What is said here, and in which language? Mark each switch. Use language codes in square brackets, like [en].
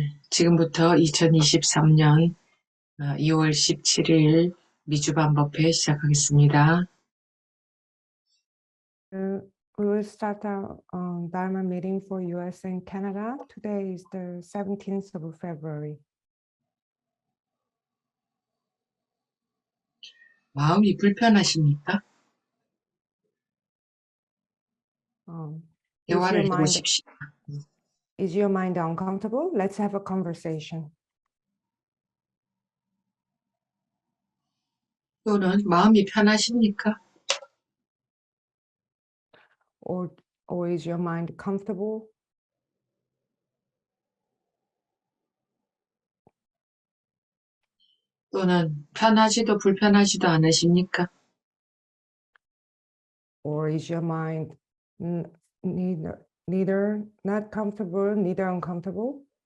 [ko] 지금부터 2023년 2월 17일 미주반법회 시작하겠습니다. [en] We will start our Dharma meeting for US and Canada. Today is the 17th of February. [ko] 마음이 불편하십니까? 대화를 해보십시오. [en] Is your mind uncomfortable? Let's have a conversation. [ko] 또는 마음이 편하십니까? [en] Or is your mind comfortable? [ko] 또는 편하지도 불편하지도 않으십니까? [en] Or is your mind neither not comfortable, neither uncomfortable?